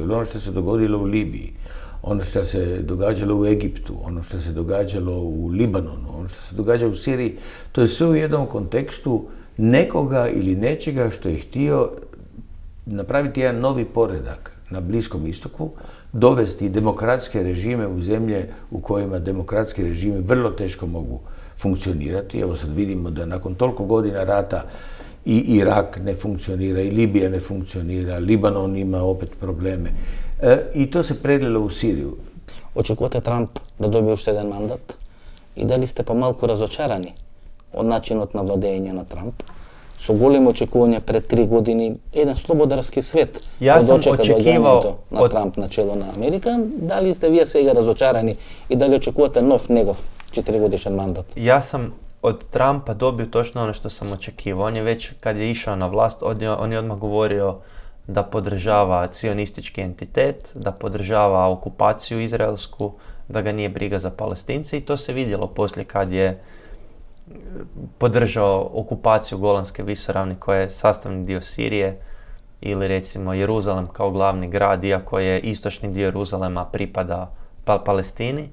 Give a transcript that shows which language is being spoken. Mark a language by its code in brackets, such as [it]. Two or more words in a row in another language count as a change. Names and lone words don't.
[hr] Jer ono što se dogodilo u Libiji, ono što se događalo u Egiptu, ono što se događalo u Libanonu, ono što se događa u Siriji, to je sve u jednom kontekstu nekoga ili nečega što je htio napraviti jedan novi poredak na Bliskom istoku, dovesti demokratske režime u zemlje u kojima demokratski režimi vrlo teško mogu funkcionirati. Evo sad vidimo da nakon toliko godina rata i Irak ne funkcionira, i Libija ne funkcionira, Libanon ima opet probleme. I to se prelilo u Siriju. [mk] Очекувате Трамп да добие уште еден мандат? И дали сте помалку разочарани од начинот на владење на Трамп? Со големи очекувања пред 3 години, еден слободарски свет [hr] Ja sam [mk] дочека [hr] očekivao [mk] доаѓањето на Трамп на чело на Америка. Дали сте вие сега разочарани и дали очекувате нов негов 4-годишен мандат? [hr] Ja sam od Trumpa dobio točno ono što sam očekivao. On je već, kad je išao na vlast, on je odmah govorio da podržava cionistički entitet, da podržava okupaciju izraelsku, da ga nije briga za Palestince, i to se vidjelo poslije kad je podržao okupaciju Golanske visoravni koja je sastavni dio Sirije, ili recimo Jeruzalem kao glavni grad, iako je istočni dio Jeruzalema pripada Palestini.